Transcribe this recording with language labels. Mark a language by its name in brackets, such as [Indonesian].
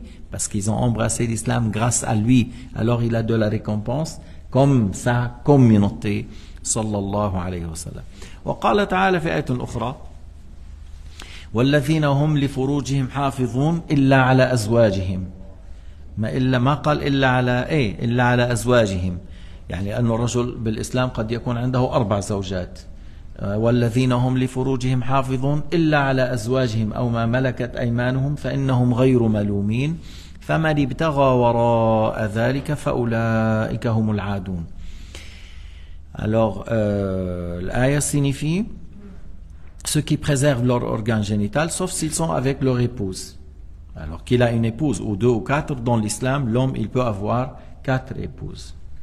[French] Parce qu'ils ont embrassé l'islam grâce à lui. Alors il a de la récompense comme sa communauté. [Arabic] Sallallahu alayhi wa sallam. وقال تعالى في آية أخرى والذين هم لفروجهم حافظون إلا على أزواجهم. ما قال إلا على أزواجهم. يعني أن الرجل بالإسلام قد يكون عنده 4 زوجات. والذين هم لفروجهم حافظون إلا على أزواجهم أو ما ملكت أيمانهم فإنهم غير ملومين فمن ابتغى وراء ذلك فأولئك هم العادون. [French] Alors, l'aya signifie ceux qui préservent leur organe génital sauf s'ils sont avec leur épouse. Alors qu'il a une épouse ou 2 ou 4, dans l'islam, l'homme il peut avoir 4 épouses.